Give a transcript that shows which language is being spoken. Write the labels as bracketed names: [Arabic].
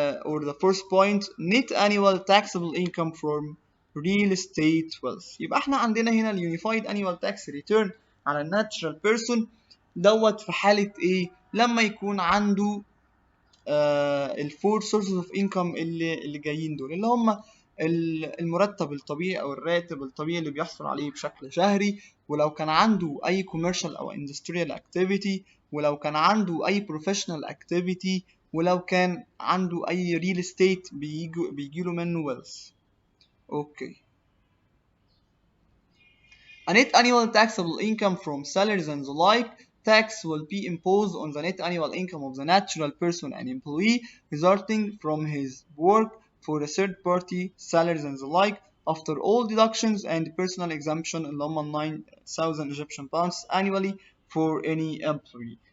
[English] Or the first point, net annual taxable income from real estate wealth. [Arabic] يبقى احنا عندنا هنا ال unified annual tax return على ال natural person دوت في حالة ايه؟ لما يكون عنده ال [English] four sources of income [Arabic] اللي جايين دول، اللي هم المرتب الطبيعي او الراتب الطبيعي اللي بيحصل عليه بشكل شهري، ولو كان عنده اي commercial او industrial activity، ولو كان عنده اي [English] professional activity، [Arabic] ولو كان عنده اي real estate بيجيله منه wealth. اوكي. [English] A net annual taxable income from salaries and the like, tax will be imposed on the net annual income of the natural person and employee resulting from his work for a third party, salaries and the like, after all deductions and personal exemption [Arabic] اللي هم [English] 9,000 Egyptian pounds annually for any employee.